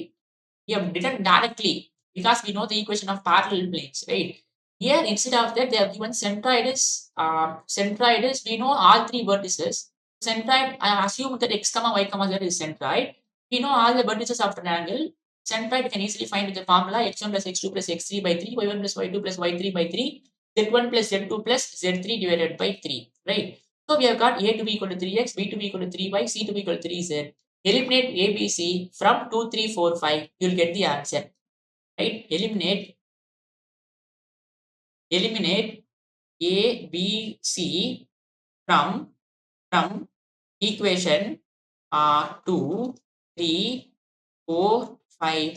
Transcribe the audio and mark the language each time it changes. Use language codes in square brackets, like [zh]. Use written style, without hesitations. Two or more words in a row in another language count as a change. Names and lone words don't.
[en] We have written directly because we know the equation of parallel planes, right? Here, instead of that, they have given centroid is, we know all three vertices. Centroid, I assume that x, y, z is centroid. We know all the vertices of triangle. Centroid we can easily find with the formula x1 plus x2 plus x3 by 3, y1 plus y2 plus y3 by 3, z1 plus z2 plus z3 divided by 3, right? So we have got a to be equal to 3x, b to be equal to 3y, c to be equal to 3z. Eliminate A, B, C from 2, 3, 4, 5. You'll get the answer. Right? Eliminate A, B, C from equation 2, 3, 4, 5.